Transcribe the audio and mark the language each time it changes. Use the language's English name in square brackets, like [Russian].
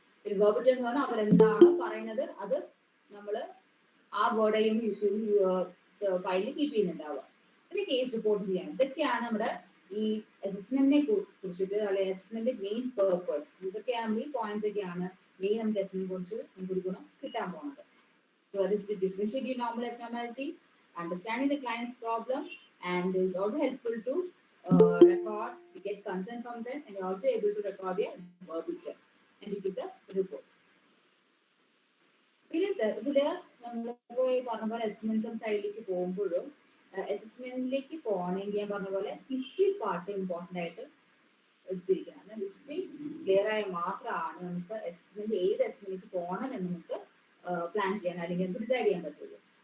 [Malayalam] പിന്നെ ഗോപറ്റൻ എന്ന് പറഞ്ഞാൽ അവരെന്താണോ പറയുന്നത് അത് നമ്മൾ ആ വേർഡയും ഫയലിൽ കീപ്പ് ചെയ്യുന്നുണ്ടാവുക. പിന്നെ കേസ് റിപ്പോർട്ട് ചെയ്യാൻ. ഇതൊക്കെയാണ് നമ്മുടെ ഈ അസസ്മെന്റിനെ കുറിച്ചിട്ട്, അല്ലെങ്കിൽ അസസ്മെന്റ് മെയിൻ പേർപ്പസ്. ഇതൊക്കെയാണ് ഈ പോയിന്റ്സ് ഒക്കെയാണ് മെയിൻ നമുക്ക് അസസ്മെന്റിനെ കുറിച്ച് നമുക്ക് ഗുണം കിട്ടാൻ പോകുന്നത്. [English] So that is to differentiate normal abnormality, understanding the client's problem, and is also helpful to record, to get consent from them, and you're also able to record their verbatim and to give the report. [Malayalam] പിന്നെ ഇതില് നമ്മൾ പറഞ്ഞ പോലെ അസസ്മെന്റ്സും സൈഡിലേക്ക് പോകുമ്പോഴും അസസ്മെന്റിലേക്ക് പോകണമെങ്കിൽ ഞാൻ പറഞ്ഞ പോലെ ഹിസ്റ്ററി പാർട്ട് ഇമ്പോർട്ടൻ്റ് ആയിട്ട് എടുത്തിരിക്കണം. ഹിസ്റ്ററി ക്ലിയർ ആയ മാത്രമാണ് നമുക്ക് അസസ്മെന്റ് ഏത് അസസ്മെന്റിലേക്ക് പോകണം എന്ന് നമുക്ക് പ്ലാൻ ചെയ്യാൻ അല്ലെങ്കിൽ നമുക്ക് ഡിസൈഡ് ചെയ്യാൻ പറ്റുള്ളൂ.